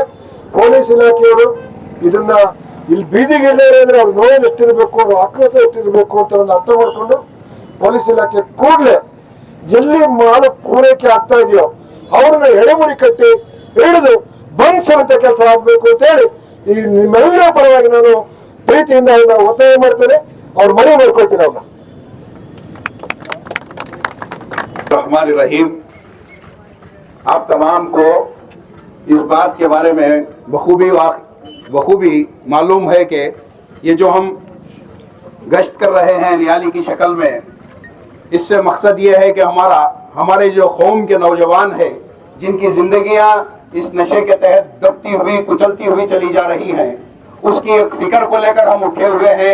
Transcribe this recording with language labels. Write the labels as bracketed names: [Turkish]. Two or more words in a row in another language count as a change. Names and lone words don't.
[Kannada] ಪೊಲೀಸ್ ಇಲಾಖೆಯವರು ಇದನ್ನ ಇಲ್ಲಿ ಬೀದಿಗೆ ಇಲ್ಲದ್ರೆ ಅವ್ರ ನೋವು ಎಷ್ಟಿರ್ಬೇಕು, ಅವ್ರ ಆಕ್ರೋಶ ಎಷ್ಟಿರ್ಬೇಕು ಅಂತ ಒಂದು ಅರ್ಥ ಮಾಡ್ಕೊಂಡು ಪೊಲೀಸ್ ಇಲಾಖೆ ಕೂಡಲೇ ಎಲ್ಲಿ ಮಾಲ ಪೂರೈಕೆ ಆಗ್ತಾ ಇದೆಯೋ ಅವ್ರನ್ನ ಎಡೆಮುರಿ ಕಟ್ಟಿ ಹಿಡಿದು ಬಂಧಿಸುವಂತ ಕೆಲಸ ಆಗ್ಬೇಕು ಅಂತ ಹೇಳಿ ಈ ನಿಮ್ಮೆಲ್ಲರ ಪರವಾಗಿ ನಾನು ಪ್ರೀತಿಯಿಂದ ಒತ್ತಾಯ ಮಾಡ್ತೇನೆ. ಅವ್ರ ಮನೆ ಮಾಡ್ಕೊಳ್ತೀನಿ ಅವ್ರನ್ನ. [Urdu] رحمان رحیم, آپ تمام کو اس بات کے بارے میں بخوبی معلوم ہے کہ یہ جو ہم گشت کر رہے ہیں ریلی کی شکل میں، اس سے مقصد یہ ہے کہ ہمارے جو قوم کے نوجوان ہیں جن کی زندگیاں اس نشے کے تحت دبتی ہوئی کچلتی ہوئی چلی جا رہی ہیں، اس کی ایک فکر کو لے کر ہم اٹھے ہوئے ہیں.